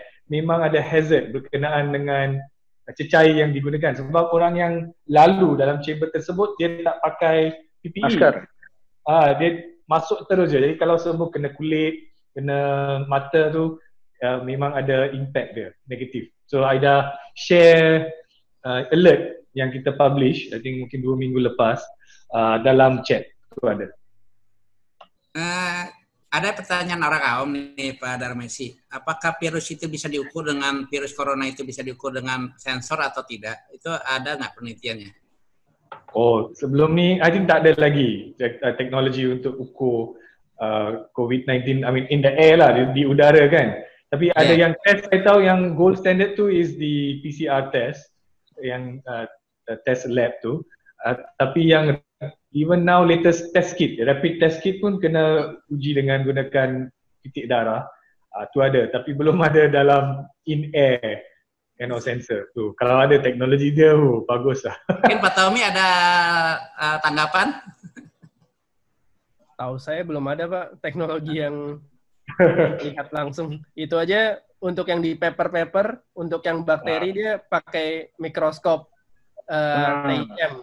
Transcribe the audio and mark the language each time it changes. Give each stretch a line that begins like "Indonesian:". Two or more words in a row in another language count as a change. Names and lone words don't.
Malay: Memang ada hazard berkenaan dengan cecair yang digunakan sebab orang yang lalu dalam chamber tersebut dia tak pakai PPE. Masker. Dia masuk terus je. Jadi kalau semua kena kulit, kena mata tu memang ada impact dia negatif.
English: So I
Malay: dah share alert yang kita publish,
English: I think
Malay: mungkin 2 minggu lepas dalam chat tu ada.
Indonesian: Ada pertanyaan orang awam nih Pak Darmasi. Apakah virus itu bisa diukur dengan virus corona itu bisa diukur dengan sensor atau tidak? Itu ada nggak penelitiannya?
Malay: Oh, sebelum ni
English: I think
Malay: tak ada lagi teknologi untuk ukur COVID-19,
English: I mean in the air lah,
Malay: di udara kan. Tapi ada yang test, saya tahu yang
English: gold standard
Malay: tu
English: is the PCR test,
Malay: yang test lab tu. Tapi yang
English: even now latest test kit, rapid test kit
Malay: pun kena uji dengan gunakan titik darah. Tu ada, tapi belum ada dalam
English: in air sensor
Malay: tu. Kalau ada teknologi dia, bagus lah.
Indonesian: Mungkin Pak Tommy ada tanggapan? Tahu saya belum ada Pak teknologi yang lihat langsung. Itu aja untuk yang di paper, untuk yang bakteri dia pakai mikroskop TIM.